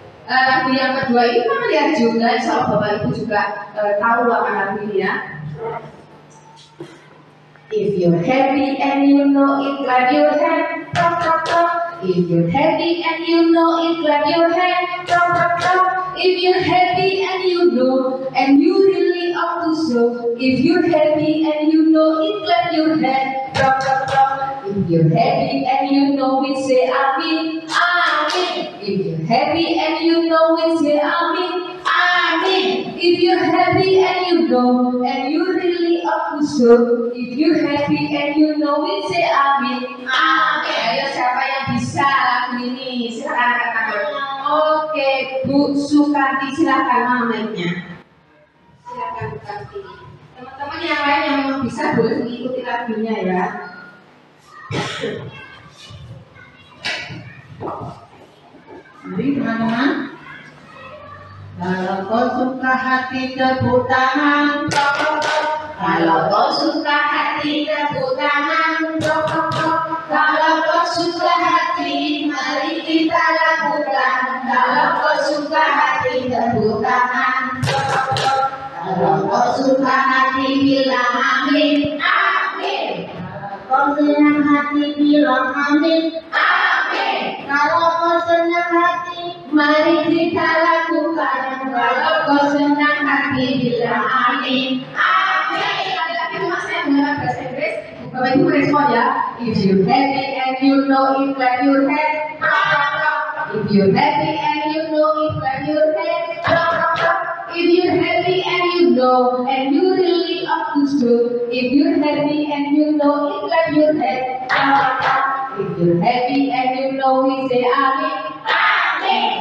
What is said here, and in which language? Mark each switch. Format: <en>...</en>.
<id>Lagu yang kedua ini familiar juga, insya Allah Bapak Ibu juga tahu akan lagu ini ya.</id> <en>If you're happy and you know it, clap your hand, clap, clap, clap. If you're happy and you know it, clap your hand, clap, clap, clap. If you're happy and you know, and you really ought to show. If you're happy and you know it, clap your hand, clap, clap, clap. If you're happy and you know it, say amin, amin. If you're happy and you know it, say amin, amin. If you're happy and you know, and you really ought to show. If you're happy and you know it, say amin, amin.</en> <id>Ayo siapa yang bisa lagu ini? Silakan angkat tangan. Oke, Bu Sukanti, silakan namanya. Silakan Bu Sukanti. Teman-teman yang lain yang memang bisa boleh mengikuti lagunya ya. Mari teman-teman. Kalau kau suka hati tepuk tangan, kalau kau suka hati tepuk tangan, kalau kau suka hati mari kita lakukan, kalau kau suka hati tepuk tangan, kalau kau suka hati bilang amin, amin. Kau senang hati bilang amin, amin. Kalau kau senang hati, mari kita lakukan. Kalau kau senang hati bilang amin, amin. Lagi-lagi cuma saya menggunakan bahasa Inggris. Bapak Ibu respon ya.</id> <en>If you happy and you know it, clap your hand. If you happy and you know it, clap your hand. If you're happy and you know, and you really ought to show. If you're happy and you know it, clap your hand. If you're happy and you know it, say amin, amin.</en>